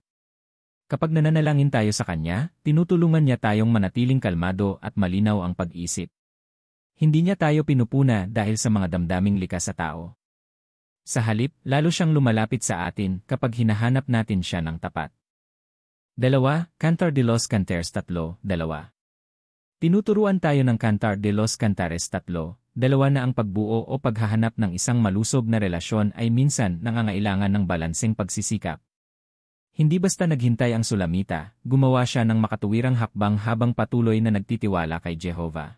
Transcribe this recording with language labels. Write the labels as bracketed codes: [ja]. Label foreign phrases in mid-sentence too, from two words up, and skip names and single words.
[tl] Kapag nananalangin tayo sa Kanya, tinutulungan niya tayong manatiling kalmado at malinaw ang pag-isip. Hindi niya tayo pinupuna dahil sa mga damdaming likas sa tao. Sa halip, lalo siyang lumalapit sa atin kapag hinahanap natin siya ng tapat. 2. Cantar de los Cantares 3:2. Tinuturuan tayo ng Cantar de los Cantares 3:2 na ang pagbuo o paghahanap ng isang malusog na relasyon ay minsan nangangailangan ng balanseng pagsisikap. Hindi basta naghintay ang Sulamita, gumawa siya ng makatuwirang hakbang habang patuloy na nagtitiwala kay Jehovah.